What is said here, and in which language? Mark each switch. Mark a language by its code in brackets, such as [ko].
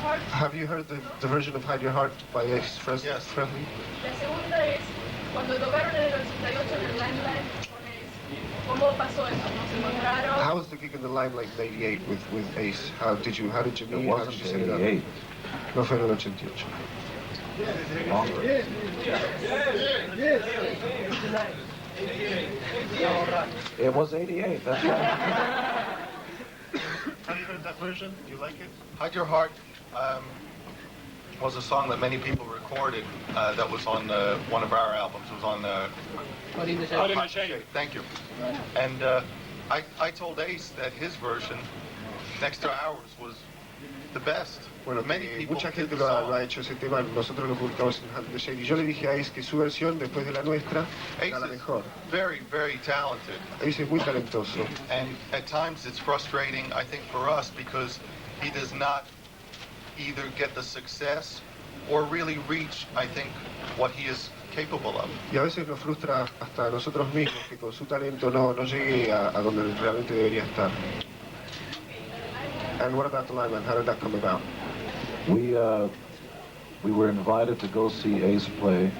[en] Have you heard the version of Hide Your Heart by Ace Frehley? Yes. [es] La segunda es cuando tocaron en el 88 en el Limelight con Ace. ¿Cómo pasó eso? ¿Nos encontraron? [en] How was the gig in the Limelight in '88 with Ace? How did you meet? It How did wasn't you set it up? 88. [es] No fue en el 88. [en] Longer. It was 88, that's right. Have you heard that version? Do you like it? Hide Your Heart was a song that many people recorded that was on one of our albums. It was on Hot in the Shade. Hot in the Shade. Thank you. And I told Ace that his version, next to ours, was the best. [es] Bueno, mucha gente lo ha hecho ese tema, nosotros lo publicamos en Hot in the Shade. Y yo le dije a Ace que su versión, después de la nuestra, era la mejor. [en] Very, very talented. [es] Ace es muy talentoso. [en] And at times it's frustrating, I think, for us because he does not either get the success or really reach, I think, what he is capable of. [es] Y a veces nos frustra hasta a nosotros mismos que con su talento no llegue a donde realmente debería estar. [en] And what about the live band? How did that come about? We were invited to go see Ace play.